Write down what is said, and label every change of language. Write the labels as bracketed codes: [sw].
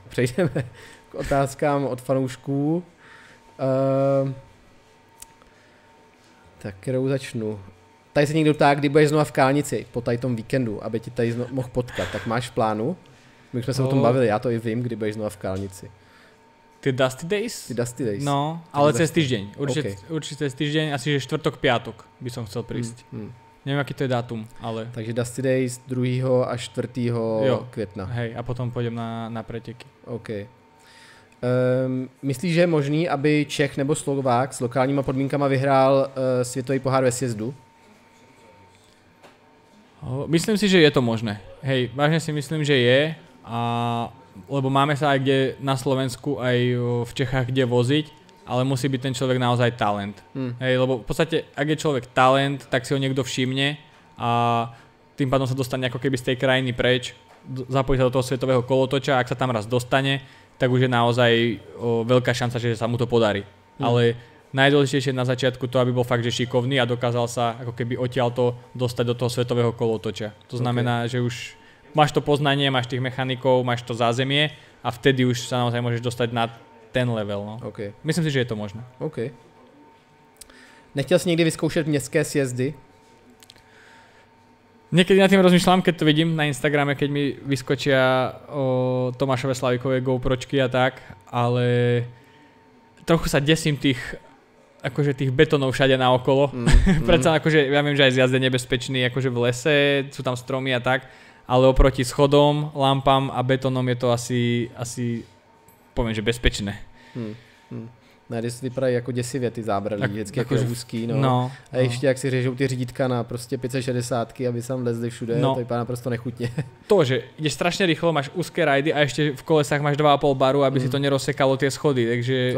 [cs] Přejdeme k otázkám od fanoušků. Tak kterou začnu. Tady se někdo ptá, kdy budeš znova v Kálnici po tady tom víkendu, aby ti tady mohl potkat. Tak máš v plánu? My jsme se o tom bavili, já to i vím, kdy budeš znova v Kálnici. Ty Dusty Days? Ty Dusty Days. [sk] No, ale cez týždeň. Určite cez týždeň, asi že štvrtok, piatok by som chcel prísť. Neviem, aký to je dátum, ale... [cs] Takže Dusty Days 2. až 4. května. [sk] Hej, a potom pôjdem na preteky. OK. [cs] Myslíš, že je možný, aby Čech nebo Slovák s lokálníma podmínkama vyhrál světový pohár ve sjezdu? [sk] Myslím si, že je to možné. Hej, vážne si myslím, že je. Lebo máme sa aj kde na Slovensku, aj v Čechách kde voziť, ale musí byť ten človek naozaj talent. Hej, lebo v podstate, ak je človek talent, tak si ho niekto všimne a tým pádom sa dostane ako keby z tej krajiny preč, zapojí sa do toho svetového kolotoča, ak sa tam raz dostane, tak už je naozaj veľká šanca, že sa mu to podarí. Ale najdôležitejšie na začiatku to, aby bol fakt, že šikovný a dokázal sa ako keby odtiaľto dostať do toho svetového kolotoča. To znamená, že už máš to poznanie, máš tých mechanikov, máš to zázemie a vtedy už sa naozaj môžeš dostať na ten level. No. Okay. Myslím si, že je to možné. Okay. [cs] Nechtěl jsi někdy vyzkoušet městské sjezdy? [sk] Niekedy nad tým rozmýšľam, keď to vidím na Instagrame, keď mi vyskočia Tomášove Slavíkové GoPročky a tak, ale trochu sa desím tých betónov všade naokolo. Predsa akože, ja viem, že aj zjazd je nebezpečný akože v lese, sú tam stromy a tak, ale oproti schodom, lampám a betónom je to asi poviem, že bezpečné. [cs] Když vypadají jako děsivě ty zábrany, vždycky jako úzký, a ještě jak si řežou ty řídítka na prostě 560, aby sa lezli všude, to vypadá naprosto nechutně. [sk] To, že ideš strašne rýchlo, máš úzké rajdy a ešte v kolesách máš 2,5 baru, aby si to nerozsekalo tie schody, takže...